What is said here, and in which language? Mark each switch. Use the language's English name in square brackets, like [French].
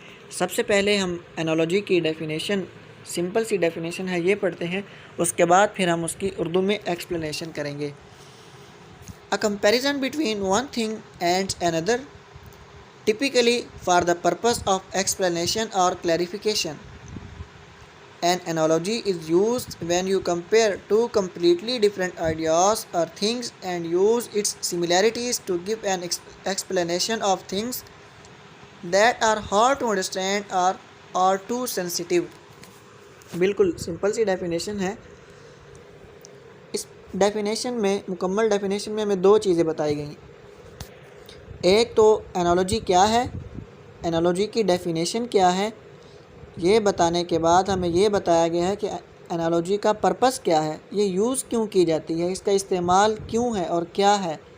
[Urdu] سب سے پہلے ہم انالوجی کی ڈیفینیشن، سمپل سی ڈیفینیشن ہے، یہ پڑھتے ہیں، اس کے بعد پھر ہم اس کی اردو میں ایکسپلینیشن کریں گے۔ [English] A comparison between one thing and another, typically for the purpose of explanation or clarification. An analogy is used when you compare two completely different ideas or things and use its similarities to give an explanation of things that are hard to understand or are too sensitive. [Urdu] بالکل simple سی definition ہے۔ اس definition میں، مکمل definition میں ہمیں دو چیزیں بتائی گئی ہیں۔ ایک تو انالوجی کیا ہے، انالوجی کی ڈیفینیشن کیا ہے، یہ بتانے کے بعد ہمیں یہ بتایا گیا ہے کہ انالوجی کا پرپس کیا ہے، یہ یوز کیوں کی جاتی ہے، اس کا استعمال کیوں ہے اور کیا ہے۔